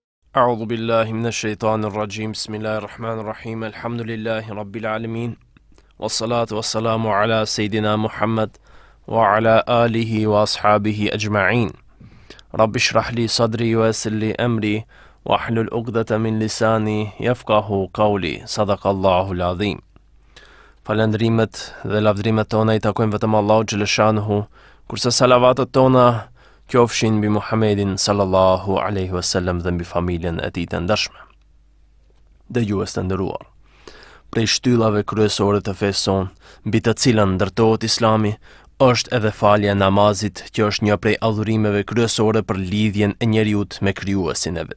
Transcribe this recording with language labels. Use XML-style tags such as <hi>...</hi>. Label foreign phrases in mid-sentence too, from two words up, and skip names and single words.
<ar>أعوذ بالله من الشيطان الرجيم بسم الله الرحمن الرحيم الحمد لله رب العالمين والصلاة والسلام على سيدنا محمد وعلى آله وأصحابه أجمعين رب اشرح لي صدري ويسر لي أمري واحلل عقدة من لساني يفقهوا قولي. صدق الله العظيم.</ar> <sq>Falendrimet dhe lavdrimet tona I takojnë vetëm Allahu xhaleshanuhu, kurse salavatet tona qofshin mbi Muhammedin</sq> <ar>صلى الله عليه وسلم</ar> <sq>dhe mbi familjen e tij të ndershme. Dëgjues të nderuar, prej shtyllave kryesore të fesë sonë, mbi të cilën ndërtohet Islami, është edhe falja e namazit, që është një prej adhurimeve kryesore për lidhjen e njeriut me krijuesin e vet.</sq>